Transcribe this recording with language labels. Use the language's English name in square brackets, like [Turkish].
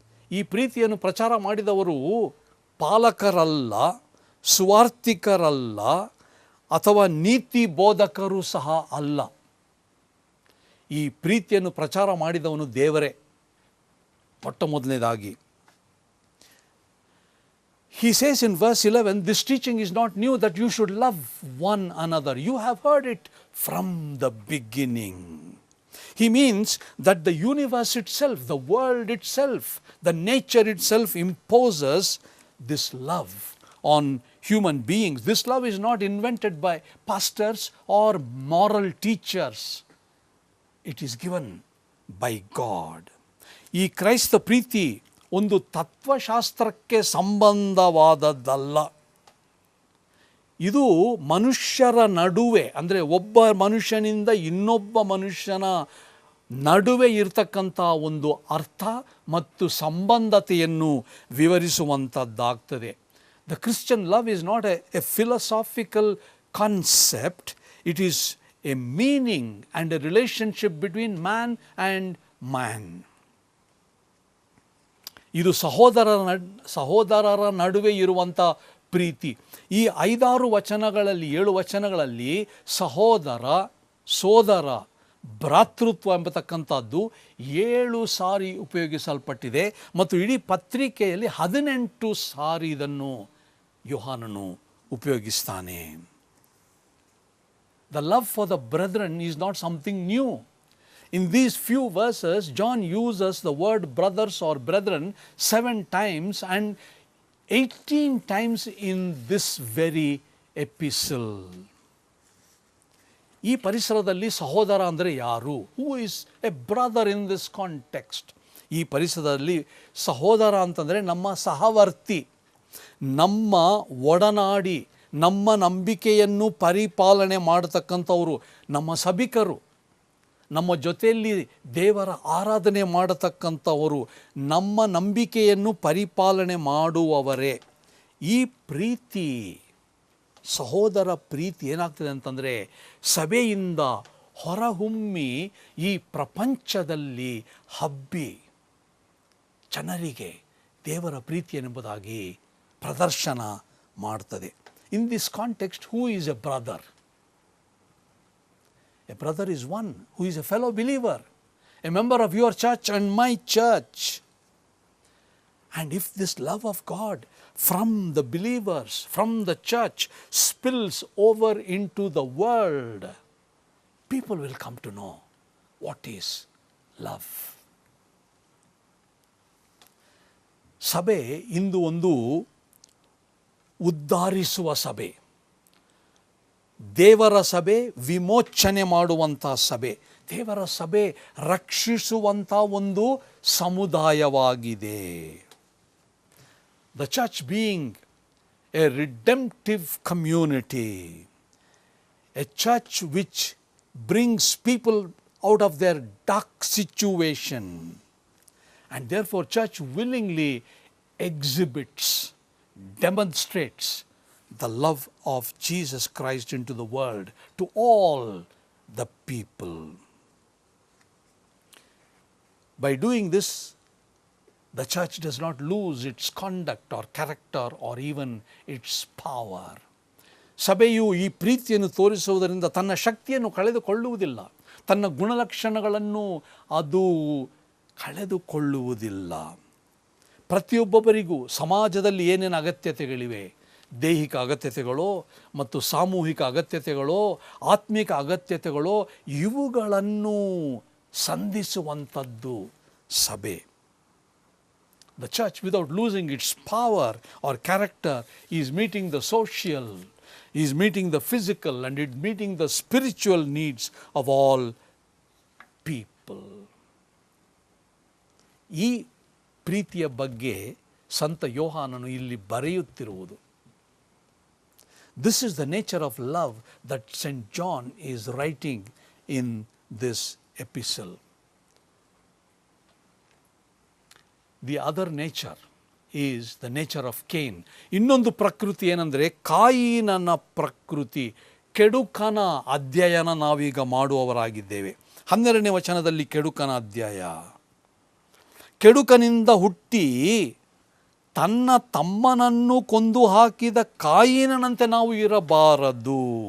[Kannada] ಈ ಪ್ರೀತಿಯನ್ನು ಪ್ರಚಾರ ಮಾಡಿದವರು ಪಾಲಕರಲ್ಲ, ಸುವಾರ್ತಿಕರಲ್ಲ, ಅಥವಾ ನೀತಿ ಬೋಧಕರು ಸಹ ಅಲ್ಲ. ಈ ಪ್ರೀತಿಯನ್ನು ಪ್ರಚಾರ ಮಾಡಿದವನು ದೇವರೇ ಮೊಟ್ಟ ಮೊದಲನೇದಾಗಿ. [English] He says in verse 11, this teaching is not new, that you should love one another. You have heard it from the beginning. He means that the universe itself, the world itself, the nature itself imposes this love on human beings. This love is not invented by pastors or moral teachers. It is given by God. [Kannada] ಈ ಕ್ರೈಸ್ತ ಪ್ರೀತಿ ಒಂದು ತತ್ವಶಾಸ್ತ್ರಕ್ಕೆ ಸಂಬಂಧವಾದದ್ದಲ್ಲ. ಇದು ಮನುಷ್ಯರ ನಡುವೆ, ಅಂದರೆ ಒಬ್ಬ ಮನುಷ್ಯನಿಂದ ಇನ್ನೊಬ್ಬ ಮನುಷ್ಯನ ನಡುವೆ ಇರತಕ್ಕಂಥ ಒಂದು ಅರ್ಥ ಮತ್ತು ಸಂಬಂಧತೆಯನ್ನು ವಿವರಿಸುವಂಥದ್ದಾಗ್ತದೆ. [English] The Christian love is not a philosophical concept. It is a meaning and a relationship between man and man. [Kannada] ಇದು ಸಹೋದರರ ನಡುವೆ ಇರುವಂಥ ಪ್ರೀತಿ. ಈ 5-6 ವಚನಗಳಲ್ಲಿ 7 ವಚನಗಳಲ್ಲಿ ಸಹೋದರ, ಸೋದರ, ಭ್ರಾತೃತ್ವ ಎಂಬತಕ್ಕಂಥದ್ದು 7 ಸಾರಿ ಉಪಯೋಗಿಸಲ್ಪಟ್ಟಿದೆ ಮತ್ತು ಇಡೀ ಪತ್ರಿಕೆಯಲ್ಲಿ 18 ಸಾರಿ ಇದನ್ನು ಯೋಹಾನನು ಉಪಯೋಗಿಸ್ತಾನೆ. The love for the brethren is not something new. In these few verses, John uses the word brothers or brethren 7 times and 18 times in this very epistle. ಈ ಪರಿಸರದಲ್ಲಿ ಸಹೋದರ ಅಂದರೆ ಯಾರು? [English] Who is a brother in this context? [Kannada] ಈ ಪರಿಸರದಲ್ಲಿ ಸಹೋದರ ಅಂತಂದರೆ ನಮ್ಮ ಸಹವರ್ತಿ, ನಮ್ಮ ಒಡನಾಡಿ, ನಮ್ಮ ನಂಬಿಕೆಯನ್ನು ಪರಿಪಾಲನೆ ಮಾಡತಕ್ಕಂಥವರು, ನಮ್ಮ ಸಭಿಕರು, ನಮ್ಮ ಜೊತೆಯಲ್ಲಿ ದೇವರ ಆರಾಧನೆ ಮಾಡತಕ್ಕಂಥವರು, ನಮ್ಮ ನಂಬಿಕೆಯನ್ನು ಪರಿಪಾಲನೆ ಮಾಡುವವರೇ. ಈ ಪ್ರೀತಿ, ಸಹೋದರ ಪ್ರೀತಿ ಏನಾಗ್ತದೆ ಅಂತಂದರೆ ಸಭೆಯಿಂದ ಹೊರಹೊಮ್ಮಿ ಈ ಪ್ರಪಂಚದಲ್ಲಿ ಹಬ್ಬಿ ಜನರಿಗೆ ದೇವರ ಪ್ರೀತಿ ಎಂಬುದಾಗಿ ಪ್ರದರ್ಶನ ಮಾಡ್ತದೆ. [English] In this context, who is a brother? A brother is one who is a fellow believer, a member of your church and my church. And if this love of God from the believers, from the church, spills over into the world, people will come to know what is love. [Kannada] ಸಭೆ ಇಂದು ಒಂದು ಉದ್ಧಾರಿಸುವ ಸಭೆ, ದೇವರ ಸಭೆ, ವಿಮೋಚನೆ ಮಾಡುವಂಥ ಸಭೆ, ದೇವರ ಸಭೆ ರಕ್ಷಿಸುವಂಥ ಒಂದು ಸಮುದಾಯವಾಗಿದೆ. [English] The church being a redemptive community, a church which brings people out of their dark situation, and therefore church willingly exhibits, demonstrates the love of Jesus Christ into the world to all the people. By doing this, the church does not lose its conduct or character or even its power. [Kannada] ಸಭೆಯು ಈ ಪ್ರೀತಿಯನ್ನು ತೋರಿಸುವುದರಿಂದ ತನ್ನ ಶಕ್ತಿಯನ್ನು ಕಳೆದುಕೊಳ್ಳುವುದಿಲ್ಲ, ತನ್ನ ಗುಣಲಕ್ಷಣಗಳನ್ನು ಅದು ಕಳೆದುಕೊಳ್ಳುವುದಿಲ್ಲ. ಪ್ರತಿಯೊಬ್ಬೊಬ್ಬರಿಗೂ ಸಮಾಜದಲ್ಲಿ ಏನೇನು ಅಗತ್ಯತೆಗಳಿವೆ, ದೈಹಿಕ ಅಗತ್ಯತೆಗಳೋ ಮತ್ತು ಸಾಮೂಹಿಕ ಅಗತ್ಯತೆಗಳೋ ಆತ್ಮಿಕ ಅಗತ್ಯತೆಗಳೋ, ಇವುಗಳನ್ನು ಸಂಧಿಸುವಂಥದ್ದು ಸಭೆ. [English] The church, without losing its power or character, is meeting the social, is meeting the physical, and is meeting the spiritual needs of all people. [Kannada] ಈ ಪ್ರೀತಿಯ ಬಗ್ಗೆ ಸಂತ ಯೋಹಾನನು ಇಲ್ಲಿ ಬರೆಯುತ್ತಿರುವುದು. [English] This is the nature of love that St. John is writing in this epistle. The other nature is the nature of Cain. [Kannada] ಇನ್ನೊಂದು ಪ್ರಕೃತಿ ಏನಂದರೆ ಕಾಯಿನನ ಪ್ರಕೃತಿ, ಕೆಡುಕನ ಅಧ್ಯಯನ ನಾವೀಗ ಮಾಡುವವರಾಗಿದ್ದೇವೆ. 12ನೇ ವಚನದಲ್ಲಿ ಕೆಡುಕನ ಅಧ್ಯಾಯ. ಕೆಡುಕನಿಂದ ಹುಟ್ಟಿ ತನ್ನ ತಮ್ಮನನ್ನು ಕೊಂದು ಹಾಕಿದ ಕಾಯಿನನಂತೆ ನಾವು ಇರಬಾರದು.